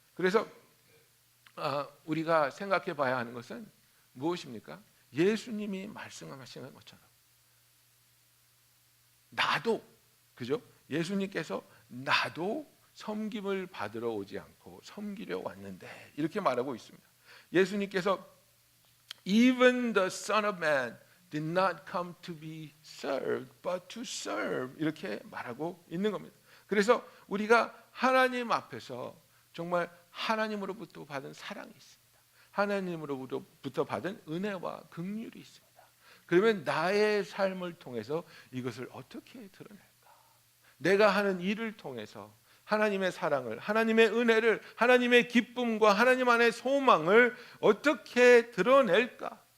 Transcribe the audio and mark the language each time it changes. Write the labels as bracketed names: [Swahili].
[Korean] 그래서 우리가 생각해 봐야 하는 것은 무엇입니까? 예수님이 말씀하시는 것처럼 나도, 그죠? 예수님께서 나도 섬김을 받으러 오지 않고 섬기려 왔는데 이렇게 말하고 있습니다. 예수님께서 [English] Even the Son of Man did not come to be served but to serve [Korean] 이렇게 말하고 있는 겁니다. 그래서 우리가 하나님 앞에서 정말 하나님으로부터 받은 사랑이 있습니다. 하나님으로부터 받은 은혜와 긍휼이 있습니다. 그러면 나의 삶을 통해서 이것을 어떻게 드러낼까? 내가 하는 일을 통해서 하나님의 사랑을, 하나님의 은혜를, 하나님의 기쁨과 하나님 안의 소망을 어떻게 드러낼까?